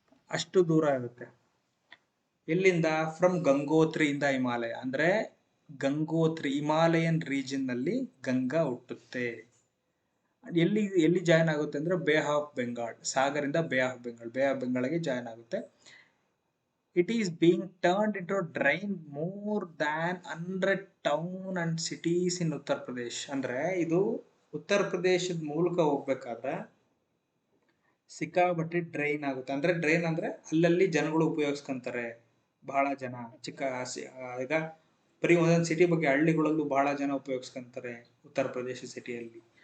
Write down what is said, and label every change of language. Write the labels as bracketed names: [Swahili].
[Kannada] ಅಷ್ಟು ದೂರ ಇರುತ್ತೆ. ಎಲ್ಲಿಂದ? ಫ್ರಮ್ ಗಂಗೋತ್ರಿಯಿಂದ ಹಿಮಾಲಯ. ಅಂದರೆ ಗಂಗೋತ್ರಿ ಹಿಮಾಲಯನ್ ರೀಜನ್ ನಲ್ಲಿ ಗಂಗಾ ಹುಟ್ಟುತ್ತೆ. ಎಲ್ಲಿ ಎಲ್ಲಿ ಜಾಯ್ನ್ ಆಗುತ್ತೆ ಅಂದರೆ bay of Bengal, ಸಾಗರಿಂದ bay of ಬೆಂಗಾಲ್ಗೆ join ಆಗುತ್ತೆ. [English] It is being turned into a drain more than 100 town and cities in Uttar Pradesh. [Kannada] ಅಂದ್ರೆ ಇದು ಉತ್ತರ ಪ್ರದೇಶದ ಮೂಲಕ ಹೋಗ್ಬೇಕಾದ್ರೆ ಸಿಕ್ಕಾಪಟ್ಟೆ ಡ್ರೈನ್ ಆಗುತ್ತೆ. ಅಂದ್ರೆ ಡ್ರೈನ್ ಅಂದ್ರೆ ಅಲ್ಲಲ್ಲಿ ಜನಗಳು ಉಪಯೋಗಿಸ್ಕೊಂತಾರೆ, ಬಹಳ ಜನ. ಈಗ ಬರೀ ಒಂದೊಂದು ಸಿಟಿ ಬಗ್ಗೆ ಹಳ್ಳಿಗಳಲ್ಲೂ ಬಹಳ ಜನ ಉಪಯೋಗಿಸ್ಕೊಂತಾರೆ ಉತ್ತರ ಪ್ರದೇಶ ಸಿಟಿಯಲ್ಲಿ.